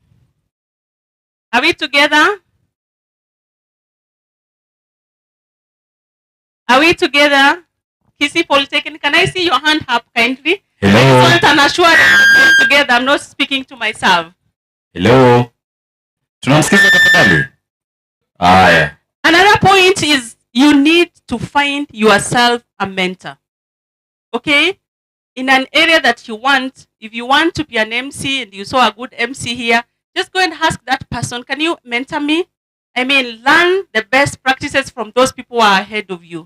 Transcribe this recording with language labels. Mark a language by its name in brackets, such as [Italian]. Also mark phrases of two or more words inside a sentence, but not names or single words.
[English] Are we together? Are we together? Kisii Polytechnic, can I see your hand up kindly? Hello. I just want an assurance we're together. I'm not speaking to myself. Hello. [Swahili] Tunamsikiza tafadhali. Aya. [English] Another point is you need to find yourself a mentor. Okay? In an area that you want, if you want to be an MC and you saw a good MC here, just go and ask that person, can you mentor me? I mean, learn the best practices from those people who are ahead of you.